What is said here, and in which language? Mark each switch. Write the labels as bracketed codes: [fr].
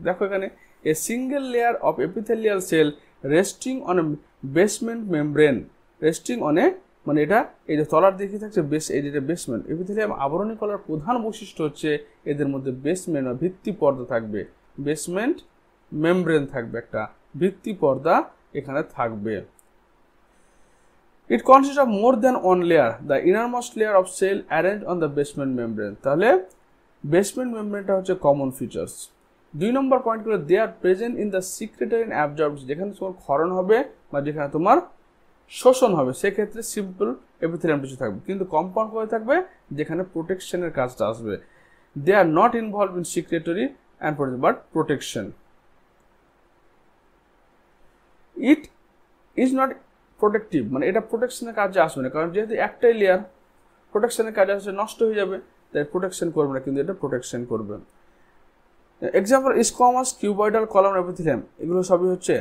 [bn] দেখো এখানে [en] a single layer of epithelial cell resting on a basement membrane, [bn] resting on a মানে এটা এই যে তলার দিকে থাকছে বেস, এই যেটা বেসমেন্ট। এপিথেলিয়াম আবরণী কলার প্রধান বৈশিষ্ট্য হচ্ছে এদের মধ্যে বেসমেন্ট বা ভিত্তি পর্দা থাকবে, বেসমেন্ট মেমব্রেন থাকবে, একটা ভিত্তি পর্দা এখানে থাকবে। [en] It consists of more than one layer, the innermost layer of cell arranged on the basement membrane. [bn] তাহলে basement membrane হচ্ছে [en] common features। [bn] 2 নম্বর পয়েন্ট করে [en] they are present in the secretory and absorbs, [bn] যেখানে তোমার ক্ষরণ হবে বা যেখানে তোমার শোষণ হবে সেক্ষেত্রে সিম্পল এপিথেলিয়াম টিস্যু থাকবে, কিন্তু কম্পাউন্ড করে থাকবে যেখানে প্রোটেকশনের কাজটা আসবে। [en] They are not involved in secretory and but protection. It is not [bn] protective, মানে এটা প্রোটেকশনের কাজে আসবে না, কারণ যেহেতু একটাই লেয়ার প্রোটেকশনের কাজে আসলে নষ্ট হয়ে যাবে, তাই প্রোটেকশন করবে না, কিন্তু এটা প্রোটেকশন করবে। Example squamous, cuboidal, column epithelium, এগুলো সবই হচ্ছে।